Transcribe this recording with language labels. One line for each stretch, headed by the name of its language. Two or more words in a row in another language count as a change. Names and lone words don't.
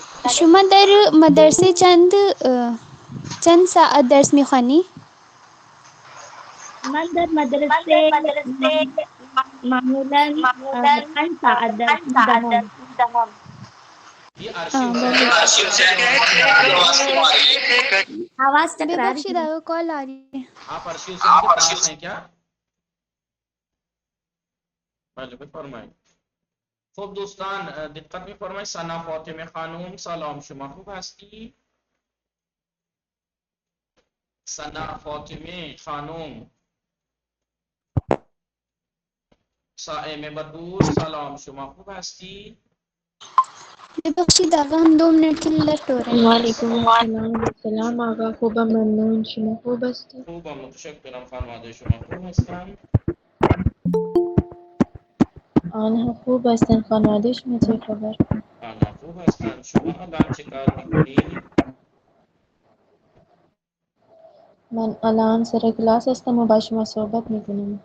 Persian: شما در مدرسه چند ساعت درس میخوانی؟ من در مدرسه معمولا 5 ساعت درس میدهم.
Urdu: یہ ارشی حسین
Persian: بله
Urdu: کی آواز کیوں آ رہی ہے؟
Persian: آواز تکراری ببخشید
Urdu: ہے. کال آ رہی ہے. آپ ارشی حسین کے پاس ہیں کیا؟
Persian: بله بفرمایید. خب دوستان دقت می‌فرمایید. ثنا فاطمه خانم سلام، شما خوب هستی؟ ثنا فاطمه خانم. صائمه بطول سلام، شما خوب هستی؟
Urdu: ببخشید هم 2 منٹ کے لیے لیفٹ ہو رہے ہیں.
Persian: وعلیکم السلام آقا. خوبم، ممنون. شما خوب هستی؟ خوبم متشکرم. خانواده شما خوب هستن؟ آنها خوب هستن. خانواده شما چه خبر؟ آنها خوب هستن. شما الان چه کار میکنی؟ من الان سر کلاس هستم و با شما صحبت میکنم.